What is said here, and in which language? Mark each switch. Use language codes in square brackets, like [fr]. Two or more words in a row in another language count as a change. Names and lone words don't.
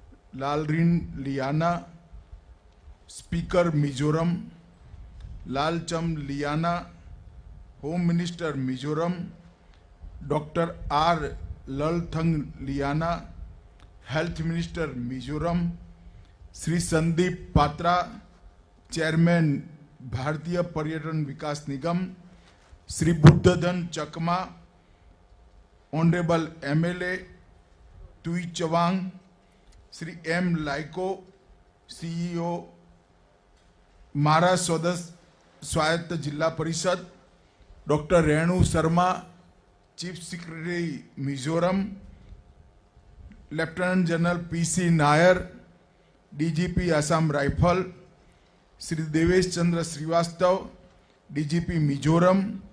[hi] लालरिन लियाना, स्पीकर मिजोरम, लालचम लियाना, [en] home minister [hi] मिजोरम, डॉक्टर आर ललथंग लियाना, हेल्थ मिनिस्टर मिजोरम, श्री संदीप पात्रा, चेयरमैन भारतीय पर्यटन विकास निगम, श्री बुद्धधन चकमा, [en] honourable MLA [hi] तुई चवांग, श्री एम लाइको, सीईओ मारा सदस्य स्वायत्त जिला परिषद, डॉक्टर रेणु शर्मा, [en] chief secretary [hi] मिजोरम, [en] lieutenant general [hi] पीसी नायर, डीजीपी असम राइफल, श्री देवेश चंद्र श्रीवास्तव, डीजीपी मिजोरम।